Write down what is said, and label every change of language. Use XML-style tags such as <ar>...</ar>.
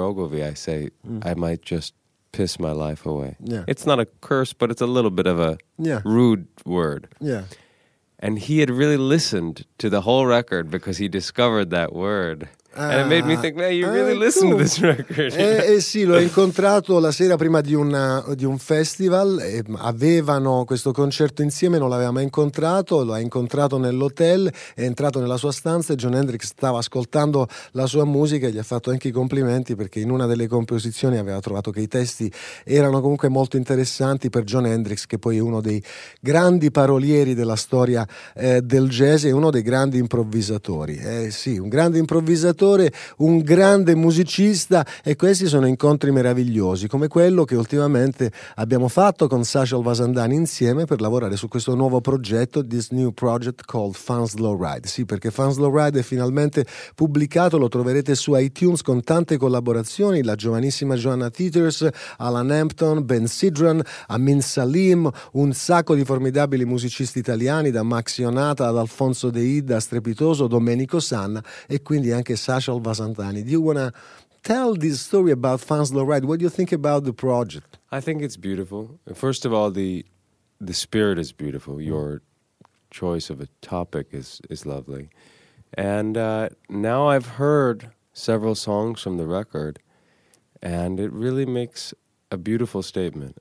<en>Ogilvy, I say, I might just piss my life away. Yeah. It's not a curse, but it's a little bit of a rude word. Yeah. And he had really listened to the whole record because he discovered that word. And it made me think, man, you really listen to this record.</en> <it>Sì, l'ho incontrato la sera prima di un festival. E avevano questo concerto insieme, non l'aveva mai incontrato. L'ha incontrato nell'hotel, è entrato nella sua stanza e John Hendrix stava ascoltando la sua musica e gli ha fatto anche i complimenti perché in una delle composizioni aveva trovato che i testi erano comunque molto interessanti per John Hendrix, che poi è uno dei grandi parolieri della storia del jazz e uno dei grandi improvvisatori. Sì, un grande improvvisatore, un grande musicista, e questi sono incontri meravigliosi come quello che ultimamente abbiamo fatto con Sajal Vasandhani insieme per lavorare su questo nuovo progetto,</it> <en>this new project called Fun Slow Ride.</en> <it>Sì, perché Fun Slow Ride è finalmente pubblicato, lo troverete su iTunes con tante collaborazioni, la giovanissima Joanna Teeters, Alan Hampton, Ben Sidran, Amin Salim, un sacco di formidabili musicisti italiani, da Max Ionata ad Alfonso De Ida, strepitoso Domenico Sanna, e quindi anche Sajal Vasandhani.</it> <en>Do you want to tell this story about Fun Slow Ride? What do you think about the project? I think it's beautiful. First of all, the spirit is beautiful. Your choice of a topic is lovely. And now I've heard several songs from the record, and it really makes a beautiful statement.</en>